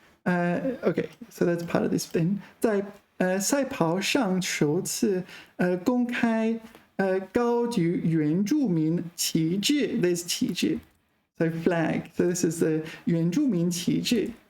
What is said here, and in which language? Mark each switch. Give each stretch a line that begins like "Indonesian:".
English: Okay, so that's part of this thing.
Chinese: 在赛跑上首次公开高举原住民旗帜。
English: There's 旗帜, so flag. So this is the 原住民旗帜。